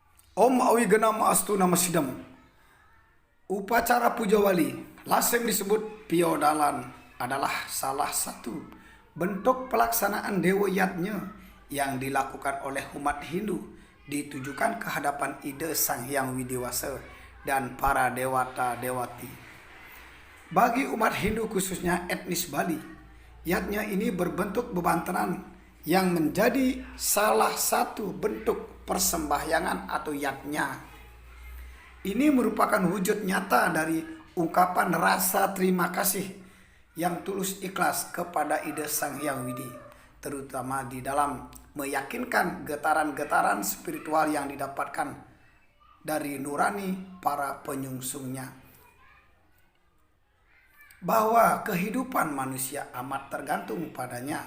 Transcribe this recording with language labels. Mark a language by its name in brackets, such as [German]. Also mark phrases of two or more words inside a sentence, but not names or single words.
[Sanskrit] Om awi genam astu nama sidam. [Indonesian] Upacara puja wali, lasem disebut piodalan, adalah salah satu bentuk pelaksanaan dewa yatnya yang dilakukan oleh umat Hindu ditujukan ke hadapan ide Sang Hyang Widiwasa dan para dewata dewati. Bagi umat Hindu khususnya etnis Bali, yatnya ini berbentuk bebantenan yang menjadi salah satu bentuk persembahyangan atau yatnya. Ini merupakan wujud nyata dari ungkapan rasa terima kasih yang tulus ikhlas kepada ide Sang Hyang Widi, terutama di dalam meyakinkan getaran-getaran spiritual yang didapatkan dari nurani para penyungsungnya, bahwa kehidupan manusia amat tergantung padanya.